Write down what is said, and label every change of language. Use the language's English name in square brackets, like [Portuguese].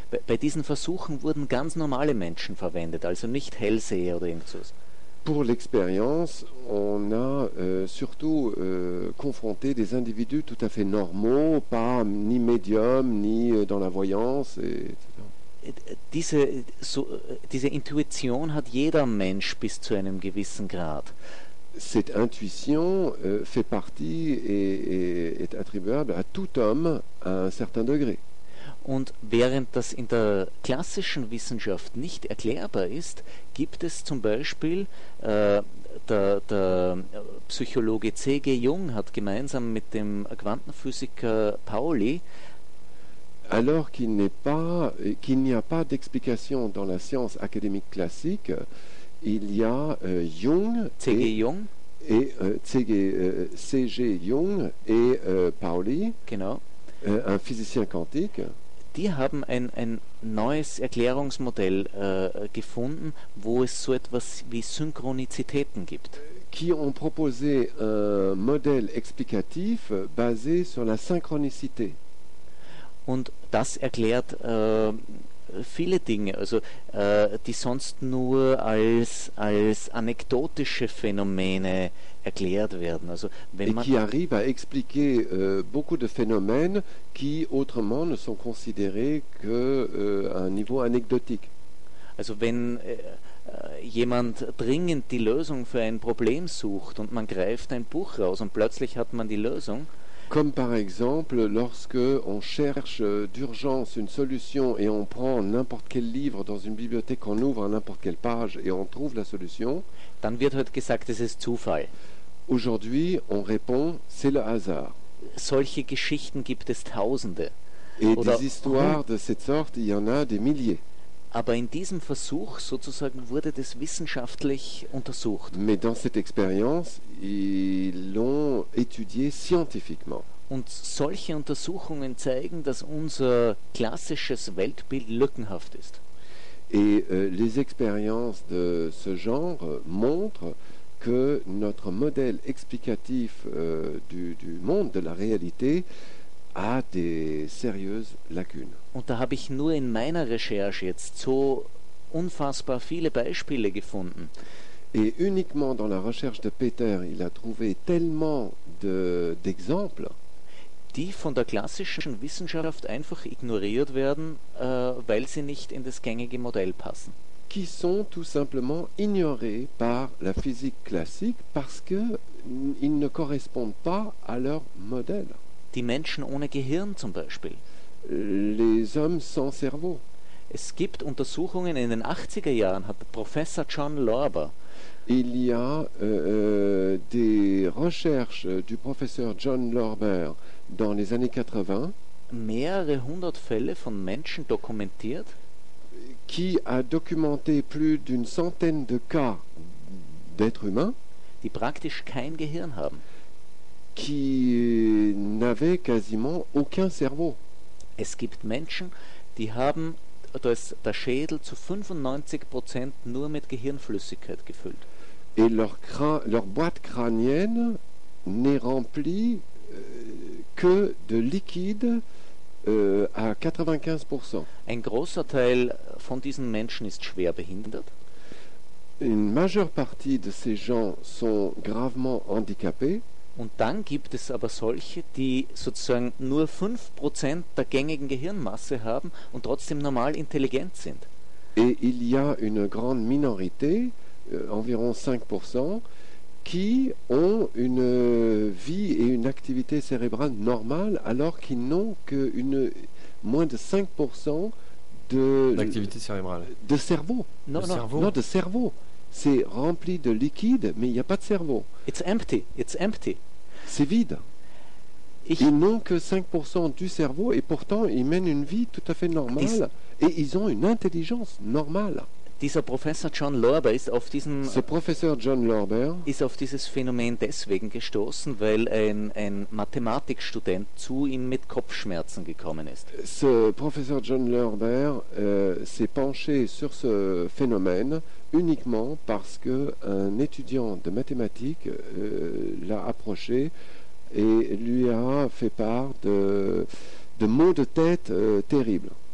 [German] Bei diesen Versuchen wurden ganz normale Menschen verwendet, also nicht Hellseher oder irgendwas. [French] Pour l'expérience, on a surtout confronté des individus tout à fait normaux, pas ni médium, ni dans la voyance, etc. [German] Diese Intuition hat jeder Mensch bis zu einem gewissen Grad. [French] Cette intuition fait partie et est attribuable à tout homme à un certain degré. [German] Und während das in der klassischen Wissenschaft nicht erklärbar ist, gibt es zum Beispiel, der Psychologe C.G. Jung hat gemeinsam mit dem Quantenphysiker Pauli, [French] alors qu'il n'y a pas d'explication dans la science académique classique, il y a Jung, C.G. Jung, et C.G. Jung et Pauli, [German] genau. [French] Un physicien quantique, [German] die haben ein neues Erklärungsmodell gefunden, wo es so etwas wie Synchronizitäten gibt. [French] Qui ont proposé un modèle explicatif basé sur la synchronicité. [German] Und das erklärt viele Dinge, also die sonst nur als anekdotische Phänomene erklärt werden. Also wenn [French] et [German] man [French] qui arrive à expliquer beaucoup de phénomènes qui autrement ne sont considérés que à un niveau anecdotique. [German] Also wenn jemand dringend die Lösung für ein Problem sucht und man greift ein Buch raus und plötzlich hat man die Lösung. [French] Comme par exemple lorsque on cherche d'urgence une solution et on prend n'importe quel livre dans une bibliothèque, on ouvre n'importe quelle page et on trouve la solution. [German] Dann wird heute gesagt, es ist Zufall. [French] Aujourd'hui, on répond, c'est le hasard. [German] Solche Geschichten gibt es tausende. [French] Et oder des histoires de cette sorte, il y en a des milliers. [German] Aber in diesem Versuch sozusagen wurde das wissenschaftlich untersucht. [French] Mais dans cette expérience, ils l'ont étudié scientifiquement. [German] Und solche Untersuchungen zeigen, dass unser klassisches Weltbild lückenhaft ist. [French] Et les expériences de ce genre montrent que notre modèle explicatif du monde, de la réalité, a des sérieuses lacunes. [German] Und da habe ich nur in meiner Recherche jetzt so unfassbar viele Beispiele gefunden. [French] Et uniquement dans la recherche de Peter, il a trouvé tellement d'exemples, [German] die von der klassischen Wissenschaft einfach ignoriert werden, weil sie nicht in das gängige Modell passen. [French] Qui sont tout simplement ignorés par la physique classique parce que ils ne correspondent pas à leur modèle. [German] Die Menschen ohne Gehirn zum Beispiel. [French] Les hommes sans cerveau. [German] Es gibt Untersuchungen in den 80er Jahren, hat Professor John Lorber. [French] Il y a des recherches du professeur John Lorber dans les années 80, [German] mehrere hundert Fälle von Menschen dokumentiert, [French] qui a documenté plus d'une centaine de cas d'êtres humains, [German] die praktisch kein Gehirn haben. [French] Qui n'avaient quasiment aucun cerveau. [German] Es gibt Menschen, die haben der Schädel zu 95% nur mit Gehirnflüssigkeit gefüllt. [French] Et leur boîte crânienne n'est remplie que de liquide à 95%. [German] Ein großer Teil von diesen Menschen ist schwer behindert. [French] Une majeure partie de ces gens sont gravement handicapés. [German] Und dann gibt es aber solche, die sozusagen nur 5% der gängigen Gehirnmasse haben und trotzdem normal intelligent sind. [French] Et il y a une grande minorité, environ 5%, qui ont une vie et une activité cérébrale normale, alors qu'ils n'ont que moins de 5% d'activité cérébrale. De cerveau. Non, de cerveau. C'est rempli de liquide, mais il n'y a pas de cerveau. [English] It's empty. [French] C'est vide. Ils n'ont que 5% du cerveau et pourtant ils mènent une vie tout à fait normale et ils ont une intelligence normale. [German] Dieser Professor John Lorber ist auf diesen ist auf dieses Phänomen deswegen gestoßen, weil ein Mathematikstudent zu ihm mit Kopfschmerzen gekommen ist. [French] Ce professeur John Lorber s'est penché sur ce phénomène uniquement parce que un étudiant de mathématiques l'a approché et lui a fait part de maux de tête terribles.